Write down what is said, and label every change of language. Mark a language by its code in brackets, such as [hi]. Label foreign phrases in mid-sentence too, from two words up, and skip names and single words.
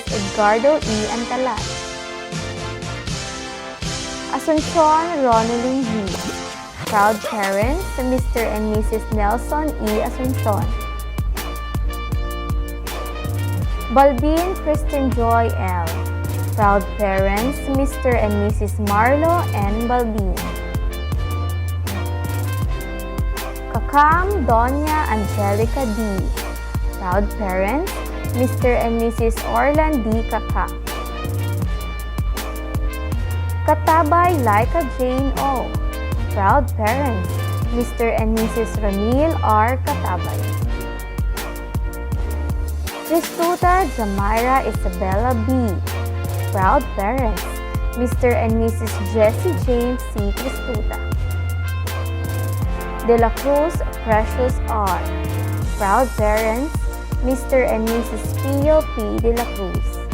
[en] Edgardo E. Antalan. Asuncion Ronaldin G. Proud parents, Mr. and Mrs. Nelson E. Asuncion. Balbin Kristen Joy L. Proud parents, Mr. and Mrs. Marlo N. Balbin. Kakam Doña Angelica D. Proud parents, Mr. and Mrs. Orlan D. Kakam. Katabay Laika Jane O. Proud parents, Mr. and Mrs. Ramil R. Katabay. Cristuta Jamira Isabella B. Proud parents, Mr. and Mrs. Jessie James C. Cristuta. De la Cruz Precious R. Proud parents, Mr. and Mrs. Pio P. De la Cruz.